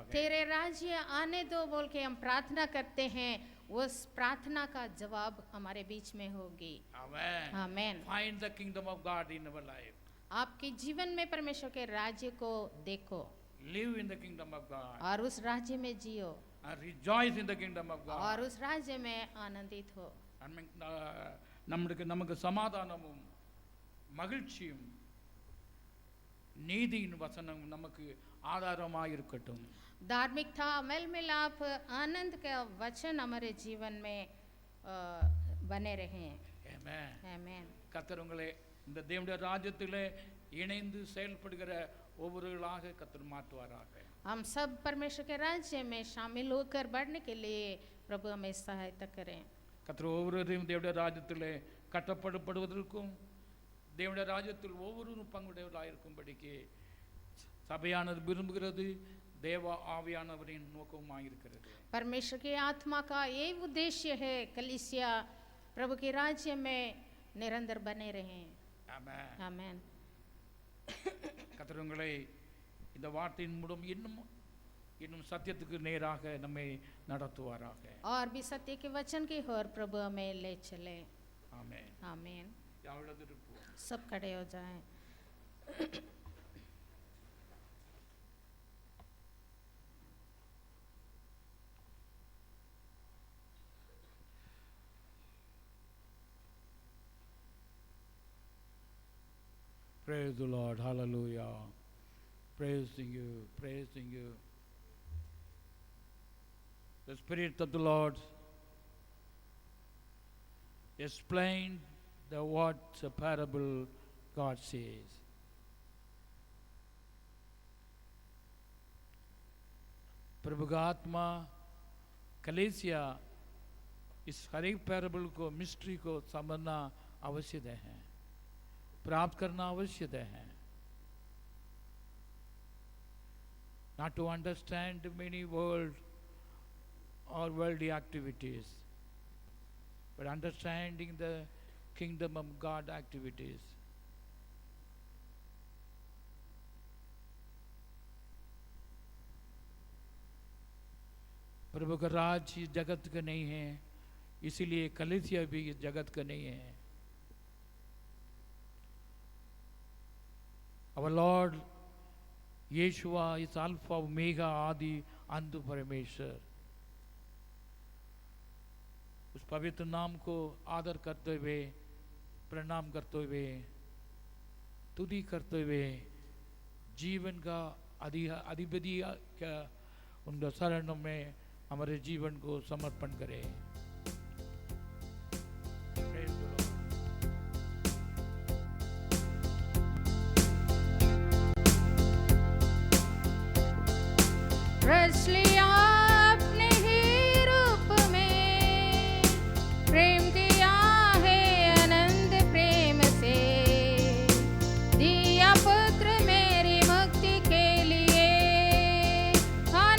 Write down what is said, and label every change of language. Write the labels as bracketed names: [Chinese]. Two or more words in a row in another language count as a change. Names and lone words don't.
[Hindi] तेरे राज्य आने दो बोल के हम प्रार्थना करते हैं, उस प्रार्थना का जवाब हमारे बीच में होगी। [English] Amen. [Hindi] आमीन। [English] Find the kingdom of God in our life. [Hindi] आपके जीवन में परमेश्वर के राज्य को देखो [English] Live in the kingdom of God. [Hindi] और उस राज्य में जियो [English] And rejoice in the kingdom of God. [Hindi] और उस राज्य में आनंदित हो। [Tamil] நமக்கு சமாதானமும் மகிழ்ச்சியும் நீதியின் வசனம் நமக்கு ஆதாரமாக இருக்கட்டும். [Hindi] धार्मिकता, मेल मिलाप, आनंद का वचन हमारे जीवन में बने रहें। [English] Amen. [Hindi] आमीन। [Tamil] கர்த்தர் உங்களை இந்த தேவனுடைய ராஜ்யத்திலே இணைந்து செயல்படுகிற ஒவ்வொருவர்களாக கர்த்தர் மாற்றுவாராக. [Hindi] हम सब परमेश्वर के राज्य में शामिल होकर बढ़ने के लिए प्रभु हमें सहायता करें। [Tamil] கர்த்தர் ஒவ்வொருவரையும் தேவனுடைய ராஜ்யத்திலே கட்டப்படுவதற்கும் தேவனுடைய ராஜ்யத்தில் ஒவ்வொருவரும் பங்குடையவர்களாக இருக்கும்படிக்கு சபையானது விரும்புகிறது. தேவ ஆவியானவரின் நோக்கமாக இருக்கிறது. [Hindi] परमेश्वर की आत्मा का ये उद्देश्य है कलीसिया प्रभु के राज्य में निरंतर बने रहें। [Tamil] ஆமென். [Hindi] आमीन। [Tamil] கர்த்தர் உங்களை இந்த வார்த்தையின் மூலம் இன்னும் சத்தியத்துக்கு நேராக நம்மை நடத்துவாராக. [Hindi] और भी सत्य के वचन की ओर प्रभु हमें ले चले। [Tamil] ஆமென். [Hindi] आमीन। [Tamil] யாவளது இருப்போம். [Hindi] सब खड़े हो जाएं। [English] Praise the Lord. Hallelujah. Praising you. Praising you. The Spirit of the Lord explained what a parable God says. [Hindi] प्रभु का आत्मा कलीसिया इस हर एक पैराबल को मिस्ट्री को समझना आवश्यक है, प्राप्त करना आवश्यक है. [English] Not to understand many world or worldly activities, but understanding the kingdom of God activities. [Hindi] प्रभु का राज इस जगत का नहीं है, इसीलिए कलीसिया भी इस जगत का नहीं है. [English] Our Lord Yeshua is Alpha Omega [Hindi] आदि अंत परमेश्वर. उस पवित्र नाम को आदर करते हुए, प्रणाम करते हुए, स्तुति करते हुए जीवन का अधिपति का उनका शरण में हमारे जीवन को समर्पण करें. [English] Praise the Lord. [Hindi] रच लिया अपने ही रूप में, प्रेम किया है अनंत प्रेम से, दिया पुत्र मेरी मुक्ति के लिए,